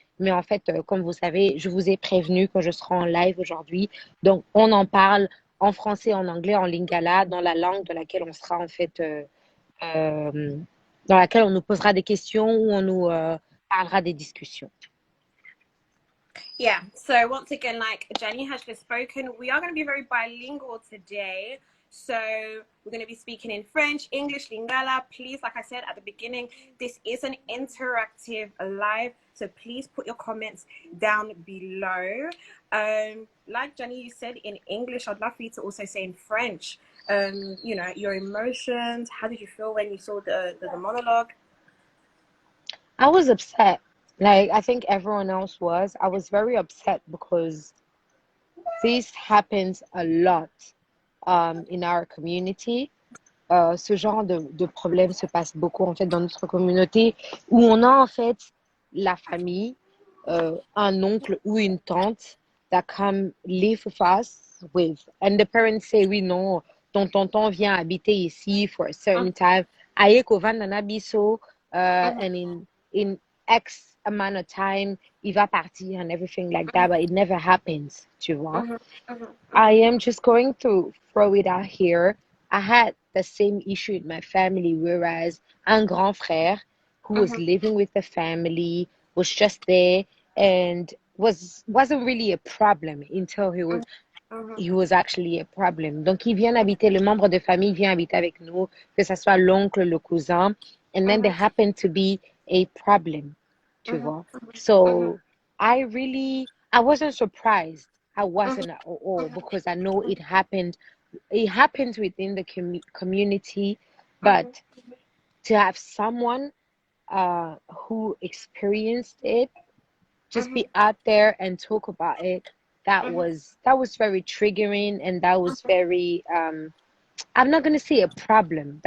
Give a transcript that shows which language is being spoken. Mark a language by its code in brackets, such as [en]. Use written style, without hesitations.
[fr] Mais en fait, comme vous savez, je vous ai prévenu que je serai en live aujourd'hui. Donc, on en parle en français, en anglais, en lingala, dans la langue de laquelle on sera en fait, euh, dans laquelle on nous posera des questions ou on nous parlera des discussions. [en] Yeah, so once again, like Jenny has just spoken, we are going to be very bilingual today. So we're going to be speaking in French, English, Lingala. Please, like I said at the beginning, this is an interactive live. So please put your comments down below. Like Jenny, you said in English, I'd love for you to also say in French, you know, your emotions. How did you feel when you saw the monologue? I was upset. Like, I think everyone else was. I was very upset because this happens a lot in our community. [fr] Ce genre de problème se passe beaucoup en fait dans notre communauté où on a en fait la famille, un oncle ou une tante [en] that come live with us with, and the parents say [fr] oui non, ton tonton vient habiter ici [en] for a certain time, [ln] aye ko van nana biso, [en] and in X amount of time [fr] il va partir [en] and everything like that, but it never happens, [fr] tu vois. [en] I am just going to throw it out here. I had the same issue in my family, whereas [fr] un grand frère [en] who was living with the family was just there and wasn't really a problem until he was actually a problem. [fr] Donc il vient habiter, le membre de famille vient habiter avec nous, que ce soit l'oncle, le cousin, [en] and then there happened to be a problem, [fr] tu vois. [en] So I wasn't surprised. I wasn't at all because I know it happened. It happens within the community, but to have someone who experienced it just be out there and talk about it, that was very triggering, and that was very I'm not gonna say a problem.